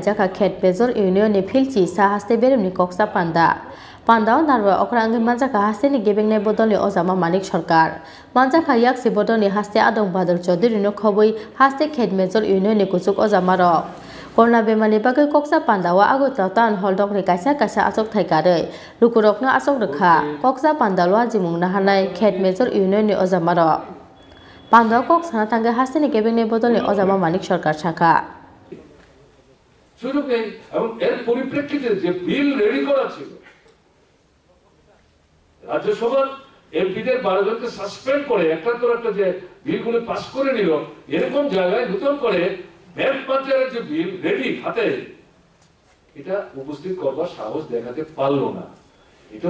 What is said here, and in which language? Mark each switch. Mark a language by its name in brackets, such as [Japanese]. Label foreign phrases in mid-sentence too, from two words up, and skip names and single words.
[Kok Borok] jakha khet major union ni filchi sahaste beremni koksa Pandao narwa okrangi manjaka haste ni gebeng ne bodol ni ojama manik sarkar manjaka yaksi bodol ni haste adong badal chaudhary no khoboi haste khet major union ni kusuk ojama ro korna bemani bagai koksa pandawa agotla [English] town hall [Kok Borok] dokre kaisa asok thaikarei lukurok no asok rekha koksa pandalwa jimung na hanai khet major union ni ojama ro pandao kok sana tangge haste ni gebeng ne bodol ni ojama manik sarkar shakha [Bangla] সুযোগ নেই এবং এর পরিপ্রেক্ষিতে যে [English] bill ready [Bangla] করা ছিল রাজ্যসভার এমপিদের 12 জনকে সাসপেন্ড করে একটার পর একটা যে বিলগুলো পাস করে নিল এরকম জায়গায় নতুন করে ব্যাংক পাঞ্চারের যে [English] bill ready [Bangla] হাতে এটা উপস্থিত করবার সাহস দেখাতে পারলো না এটাও